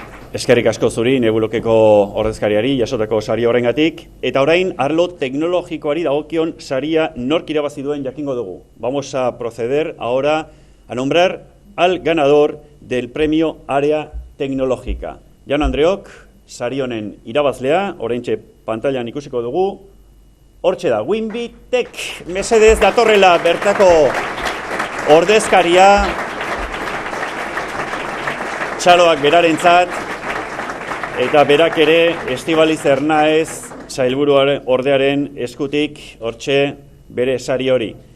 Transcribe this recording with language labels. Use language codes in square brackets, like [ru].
[eu] Eskerrik asko zuri, Nebulokeko ordezkariari, jasotako sari horrengatik, eta orain arlo teknologikoari dagokion saria nork irabazi duen jakingo dugu. [es] Vamos a proceder ahora a nombrar al ganador del premio Área Tecnológica. [eu] Jaun Andreok, sari honen irabazlea, oraintxe pantailan ikusiko dugu, hortxe da, Winbitek, mesedez datorrela bertako ordezkaria, txaloak berarentzat, eta berak ere Estibaliz Ernaez, sailburu ordearen eskutik, hortxe bere sari hori.